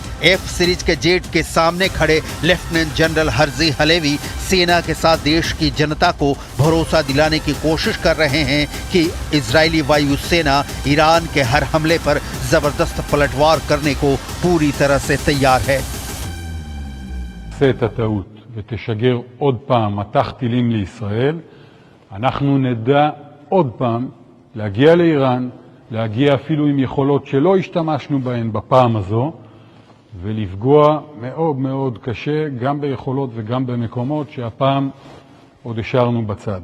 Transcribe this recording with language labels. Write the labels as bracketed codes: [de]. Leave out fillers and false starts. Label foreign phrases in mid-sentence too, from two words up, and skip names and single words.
[hi] F सीरीज के जेट के सामने खड़े लेफ्टिनेंट जनरल हर्जी हलेवी सेना के साथ देश की जनता को भरोसा दिलाने की कोशिश कर रहे हैं कि इजरायली वायुसेना ईरान के हर हमले पर जबरदस्त पलटवार करने को पूरी तरह से तैयार है। [he] ותשגר עוד פעם מטח טילים לישראל, אנחנו נדע עוד פעם להגיע לאיראן, להגיע אפילו עם יכולות שלא השתמשנו בהן בפעם הזו, ולפגוע מאוד מאוד קשה גם ביכולות וגם במקומות שהפעם עוד השארנו בצד.